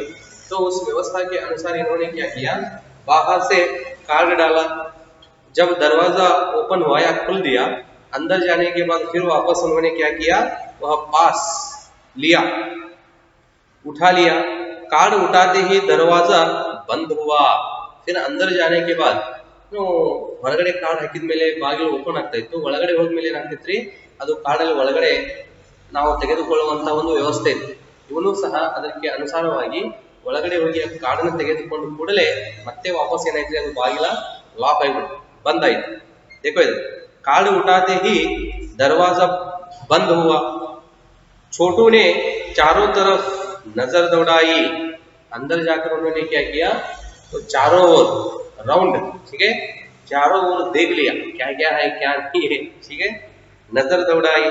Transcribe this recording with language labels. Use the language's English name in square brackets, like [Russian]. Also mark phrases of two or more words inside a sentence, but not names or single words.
[Hindi] तो उस व्यवस्था के अनुसार इन्होंने क्या किया, बाहर से कार्ड डाला, जब दरवाजा ओपन हुआ या खुल दिया, अंदर जाने के बाद फिर वापस उन्होंने क्या किया, वह पास लिया, उठा लिया। कार्ड उठाते ही दरवाजा बंद हुआ। फिर अंदर जाने के बाद [Kannada] ಹೊರಗಡೆ ಕಾರ್ಡ್ ಹಾಕಿದ ಮೇಲೆ ಬಾಗಿಲು ಓಪನ್ ಆಗ್ತಾ ಇತ್ತು, ಒಳಗಡೆ ಹೋದ್ಮೇಲೆ ಏನಾಗ್ತಿತ್ರಿ, ಅದು ಕಾರ್ಡಲ್ಲಿ ಒಳಗಡೆ ನಾವು ತೆಗೆದುಕೊಳ್ಳುವಂತ ಒಂದು ವ್ಯವಸ್ಥೆ ಇತ್ತು. ಇವನು ಸಹ ಅದಕ್ಕೆ ಅನುಸಾರವಾಗಿ ಒಳಗಡೆ ಹೋಗಿ ಕಾರ್ಡನ್ನು ತೆಗೆದುಕೊಂಡು ಕೂಡಲೇ ಮತ್ತೆ ವಾಪಸ್ ಏನಾಯ್ತು, ಅದು ಬಾಗಿಲ ಲಾಕ್ ಆಗಿಬಿಟ್ಟು ಬಂದ್ ಆಯ್ತು. [Hindi] देखो इधर कार्ड उठाते ही दरवाजा बंद हुआ। छोटू ने चारों तरफ नजर दौड़ाई। अंदर जाकर उन्होंने क्या किया, तो चारों ओर राउंड, ठीक है, चारों ओर देख लिया क्या क्या है क्या नहीं है, ठीक है, नजर दौड़ाई।